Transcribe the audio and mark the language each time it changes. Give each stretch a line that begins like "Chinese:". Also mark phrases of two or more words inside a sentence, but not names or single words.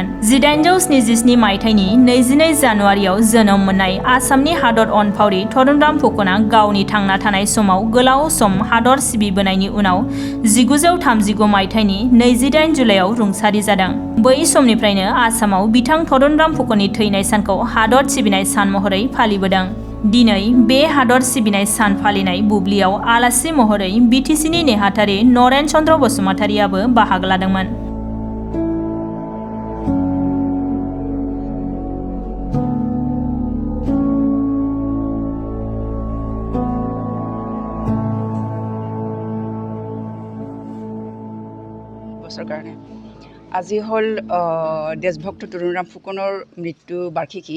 Bodo: 1877 मायथाइनि 22 जानुवारियाव जोनोम मोननाय आसामनि हादर अनफावरि तरुणराम फुकनआ गावनि थांना थानाय समाव गोलाव सम हादर सिबिबोनायनि उनाव 1939 मायथाइनि 28 जुलाइआव रुंसारि जादों। बै समनिफ्रायनो आसामाव बिथां तरुणराम फुकननि थैनाय सानखौ हादर सिबिनाय सान महरै फालिबोदों। दिनै बे हादर सिबिनाय सान फालिनाय बुब्लियाव आलासि महरै बिटिसिनि नेहाथारि नरेन चन्द्र बसुमतारियाबो बाहागो लादोंमोन।
Assamese: বছৰ কাৰণে আজি হ'ল দেশভক্ত তৰুণৰাম ফুকনৰ মৃত্যু বাৰ্ষিকী।